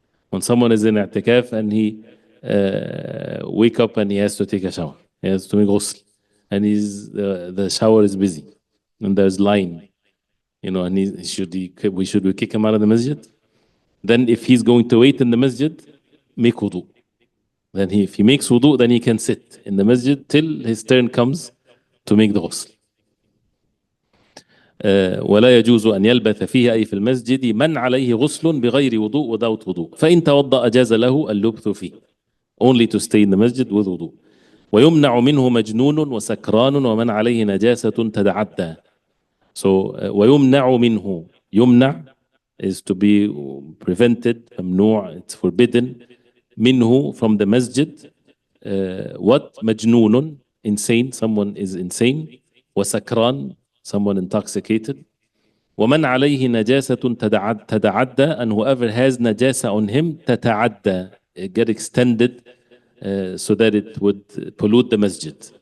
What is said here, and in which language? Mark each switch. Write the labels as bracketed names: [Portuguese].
[English] When someone is in i'tikaf and he wake up and he has to take a shower, he has to make ghusl, and the shower is busy, and there's line, and we should kick him out of the masjid. Then if he's going to wait in the masjid, make wudu. Then if he makes wudu, then he can sit in the masjid till his turn comes to make the ghusl. [Arabic] ولا يجوز أن يلبث فيه أي في المسجد من عليه غسل بغير وضوء, [English] without wudu. [Arabic] فإن توضأ جاز له اللبث فيه. [English] Only to stay in the masjid with wudu. [Arabic] ويمنع منه مجنون وسكران ومن عليه نجاسة تتعدى. [English] So [Arabic] ويمنع منه, [English] يمنع is to be prevented, ممنوع, it's forbidden. منه, from the masjid. What? مجنون, insane, someone is insane. وسكران, someone intoxicated. [Arabic] ومن عليه نجاسة تتعدى, [English] and whoever has najasa on him, تتعدى, get extended so that it would pollute the masjid.